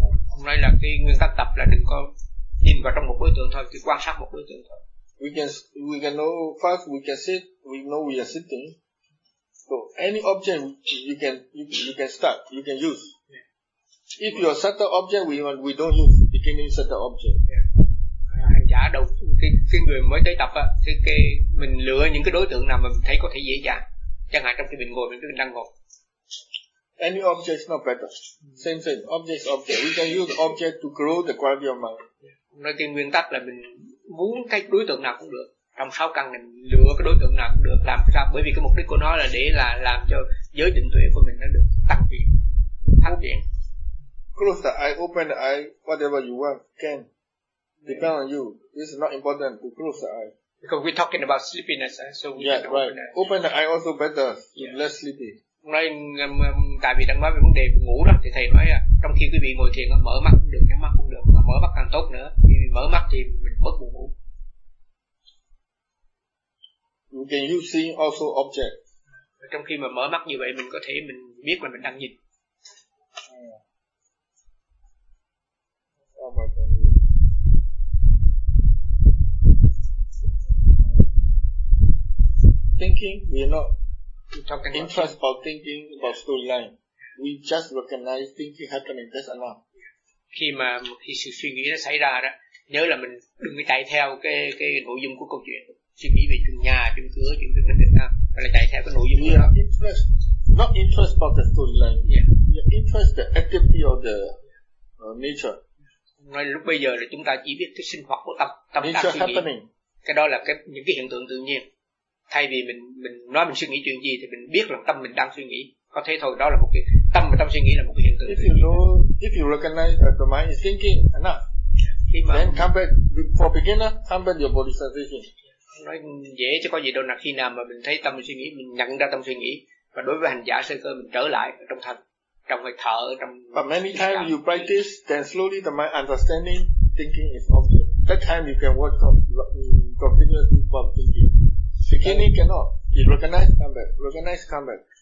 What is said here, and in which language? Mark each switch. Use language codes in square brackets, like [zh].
[vi] Ông nói là cái nguyên tắc tập là đừng có nhìn vào trong một đối tượng thôi, chỉ quan sát một đối tượng thôi. [en] We can know first, we can sit, we know we are sitting. So any object you can start, you can use. Yeah. If you are set the object, we don't use beginning set the object. Yeah. [vi] Hành giả đầu cái người mới tới tập á, cái mình lựa những cái đối tượng nào mà mình thấy có thể dễ dàng. Chẳng hạn trong khi mình ngồi, mình đang ngồi. [en] Any object is not better. Same thing. Object is object. We can use object to grow the quality of mind. Yeah. [vi] Nói cái nguyên tắc là mình muốn cái đối tượng nào cũng được, trong sáu căn này lựa cái đối tượng nào cũng được, làm sao bởi vì cái mục đích của nó là để là làm cho giới định tuệ của mình nó được tăng tiến, phát triển. [en] Close the eye, open the eye, whatever you want, can depend on you. This is not important to close the eye. Because we're talking about sleepiness, so we yeah, right. Open the eye also better, yeah. Less sleepy. [vi] Nói tại vì đang nói về vấn đề ngủ đó thì thầy nói là trong khi quý vị ngồi thiền mở mắt cũng được, nhắm mắt cũng được, mà mở mắt càng tốt nữa, vì mở mắt thì mình mất buồn ngủ. [en] You can use seeing also object. [vi] Trong khi mà mở mắt như vậy mình có thể mình biết là mình đang nhìn. [en] Thinking, we are not interest about thinking about storyline. We just recognize thinking happening, that's enough. [vi] Khi sự suy nghĩ nó xảy ra đó, nhớ là mình đừng chạy theo cái nội dung của câu chuyện, suy nghĩ về chuyện nhà, chuyện cửa, chuyện việc mình được ha, mà là chạy theo cái nội dung của nó. [en] Interest, not interest about the storyline. Yeah. We are interest the activity of the nature. [vi] Nói lúc bây giờ là chúng ta chỉ biết cái sinh hoạt của tâm [en] nature [vi] suy nghĩ. [en] Happening. [vi] Cái đó là những cái hiện tượng tự nhiên. Thay vì mình nói mình suy nghĩ chuyện gì thì mình biết là tâm mình đang suy nghĩ, có thể thôi, đó là một cái tâm, và tâm suy nghĩ là một cái hiện tượng. [en] If you recognize that the mind is thinking enough, then come back for beginner, come back your body sensation. [vi] Nói dễ chứ có gì đâu, là khi nào mà mình thấy tâm suy nghĩ, mình nhận ra tâm suy nghĩ, và đối với hành giả sơ cơ mình trở lại trong thân, trong hơi thở, trong. [en] But many times you practice, then slowly the mind understanding thinking is object. That time you can work continuously from thinking. Beginning cannot. You recognize, come back.